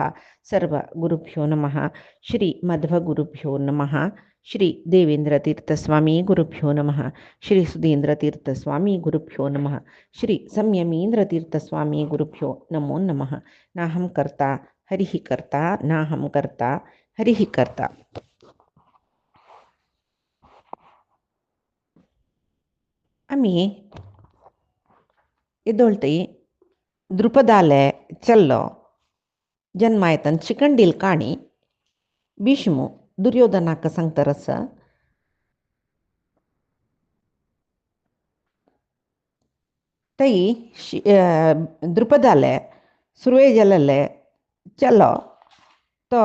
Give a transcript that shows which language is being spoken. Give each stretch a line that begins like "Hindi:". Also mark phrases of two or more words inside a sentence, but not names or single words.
Sanskrit: सर्व गुरुभ्यो नमः। श्री मध्वगुरुभ्यो नमः। श्री देवेंद्रतीर्थस्वामी गुरुभ्यो नमः। श्री सुधींद्रतीर्थस्वामी गुरुभ्यो नमः। श्री संयमींद्रतीर्थस्वामी गुरुभ्यो नमो नमः। नाहं कर्ता हरिः कर्ता नाहं कर्ता हरिः कर्ता।
Konkani: आम्ही येदोळती द्रुपदाले चल्लो जन्मायतन शिखंडील काणी भीष्मु दुर्योधनाक सांगतारस तई द्रुपदाले सुरवे जलले चलो तो